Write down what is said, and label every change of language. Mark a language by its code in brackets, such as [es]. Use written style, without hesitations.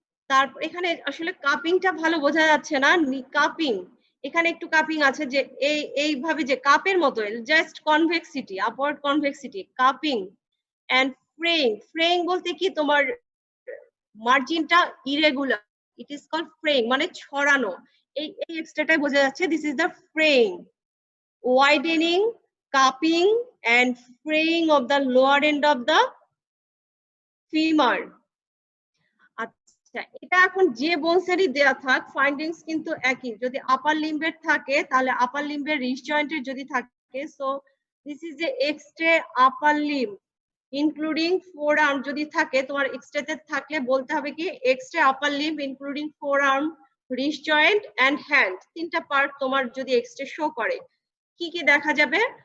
[bn] তারপর এখানে আসলে কাপিংটা ভালো বোঝা যাচ্ছে না, কাপিং, এখানে একটু কাপিং আছে, যে এইভাবে যে কাপের মতো, just convexity, upward convexity, cupping and ফ্রেইং। ফ্রেইং বলতে কি, তোমার মার্জিনটা ইরেগুলার, [en] it is called fraying, [bn] মানে ছড়ানো। এই এক্সট্রাটাই বোঝা যাচ্ছে, [en] This is the fraying. Widening, cupping and fraying of the lower end of the femur. [bn] আচ্ছা, এটা এখন যে বোনসেরই দেয়া থাক, ফাইন্ডিংস কিন্তু একই। যদি আপার লিম্বের থাকে তাহলে আপার লিম্বের রিস্ট জয়েন্টের যদি থাকে, [en] So this is a X-ray upper limb including forearm. [bn] যদি থাকে তোমার এক্সট্রেতে থাকলে বলতে হবে কি, [en] X-ray upper limb including forearm, wrist joint and hand, [bn] 3টা পার্ট তোমার যদি এক্সট্রে শো করে, কি কি দেখা যাবে?